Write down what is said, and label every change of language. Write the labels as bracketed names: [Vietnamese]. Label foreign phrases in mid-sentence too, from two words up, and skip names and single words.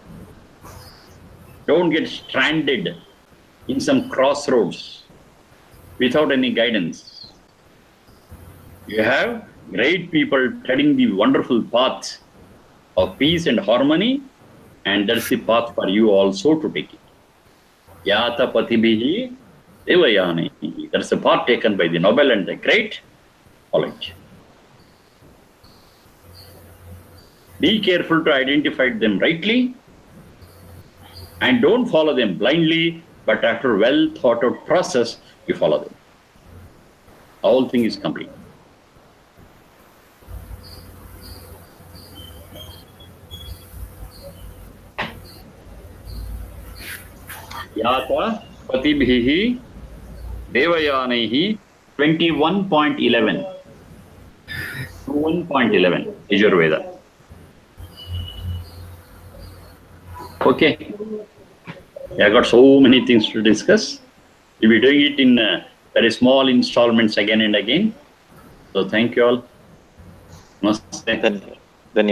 [English] Don't get stranded in some crossroads without any guidance. You have great people treading the wonderful path of peace and harmony, and that's the path for you also to take it. [Sanskrit] Yata patibhi devayani. [English] That's the path taken by the noble and the great. Follow it. Be careful to identify them rightly and don't follow them blindly, but after well thought out process, you follow them. The whole thing is complete. [Sanskrit] Yata patibhihi devayanihi 21.11. [English] 21.11 is your Veda. Okay. I got so many things to discuss. We'll be doing it in very small installments again and again. So thank you all. Namaste.